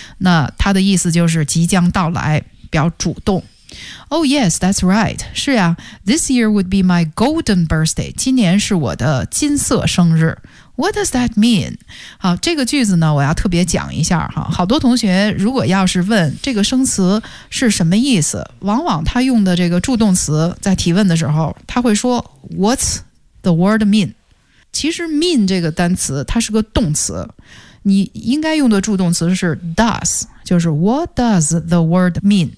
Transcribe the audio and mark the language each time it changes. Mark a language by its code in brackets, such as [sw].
[zh] 那它的意思就是即将到来，表主动。 [en] Oh yes, that's right. [zh] 是呀 [en] ，this year would be my golden birthday. [zh] 今年是我的金色生日。 [en] What does that mean? [zh] 好，这个句子呢，我要特别讲一下哈。好多同学如果要是问这个生词是什么意思，往往他用的这个助动词在提问的时候，他会说 [en] What's the word mean? [zh] 其实 mean 这个单词它是个动词，你应该用的助动词是 does， 就是 [en] What does the word mean?